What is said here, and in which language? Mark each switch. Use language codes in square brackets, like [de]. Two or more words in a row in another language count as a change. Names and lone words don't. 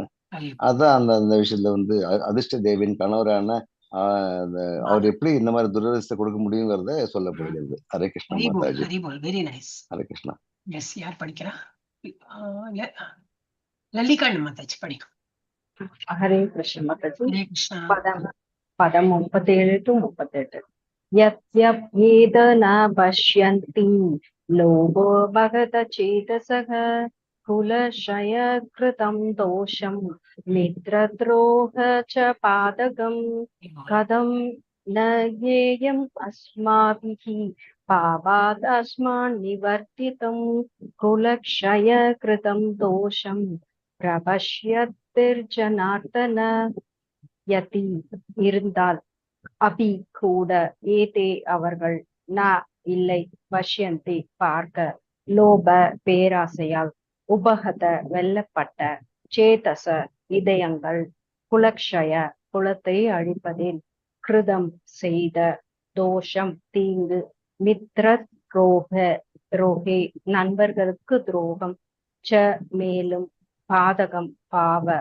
[ta] அதான் அந்த விஷயத்துல அதிர்ஷ்ட தேவியின் கணவரான அவர் எப்படி இந்த மாதிரி துரதிர்ஷ்டத்தை கொடுக்க முடியுங்கிறத சொல்லப்படுகிறது. ஹரே கிருஷ்ணா மாதாஜி. [en] very nice. [ta] ஹரே கிருஷ்ணா. எஸ், யார் படிக்கிறா? லலிகா மாதாஜி படிக்கும். ஹரே கிருஷ்ண மாதாஜி. ஹரே கிருஷ்ணா. பதம் 37 to 38. [sa] यद्यप्येद न पश्यन्ति लोभो भगत चेतसः कुलक्षय कृतं दोषं मित्रद्रोह च पादकम् कथं न ज्ञेयम् अस्माभिः पापात् अस्मान् निवर्तितं कुलक्षय कृतं दोषं प्रपश्यतिर्जनार्दन. [ta] யதி இருந்தால் அபி கூட ஏதே அவர்கள் ந இல்லை பஷ்யந்தி பார்க்க லோப பேராசையால் உபகத வெல்லப்பட்ட சேதச இதயங்கள் குலக்ஷய குலத்தை அழிப்பதில் கிருதம் செய்த தோஷம் தீங்கு [sa] मित्र द्रोहे [ta] நண்பர்களுக்கு துரோகம் ச மேலும் பாதகம் பாவ